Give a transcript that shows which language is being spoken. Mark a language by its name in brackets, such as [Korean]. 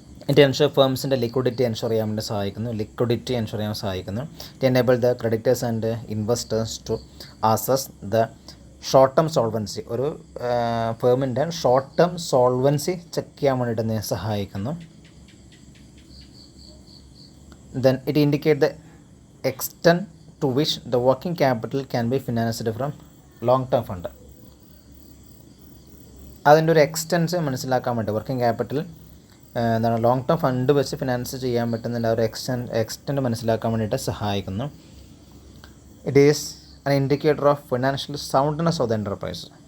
[English] it ensure [Malayalam] ഫേംസിൻ്റെ liquidity ensure ചെയ്യാൻ വേണ്ടി സഹായിക്കുന്നു. [English] It enable the creditors and investors to assess the short term solvency. [Malayalam] ഒരു ഫേമിൻ്റെ short term solvency check ചെയ്യാൻ വേണ്ടിയിട്ട് സഹായിക്കുന്നു. [English] Then it indicates the extent to which the working capital can be financed from long term fund. [Malayalam] അതിൻ്റെ ഒരു extends മനസ്സിലാക്കാൻ വേണ്ടി working capital എന്താണ് long term fund വെച്ച് ഫിനാൻസ് ചെയ്യാൻ പറ്റുന്നതിൻ്റെ ആ ഒരു എക്സ്റ്റൻറ്റ് മനസ്സിലാക്കാൻ വേണ്ടിയിട്ട് സഹായിക്കുന്നു. [English] It is an indicator of financial soundness of the enterprise.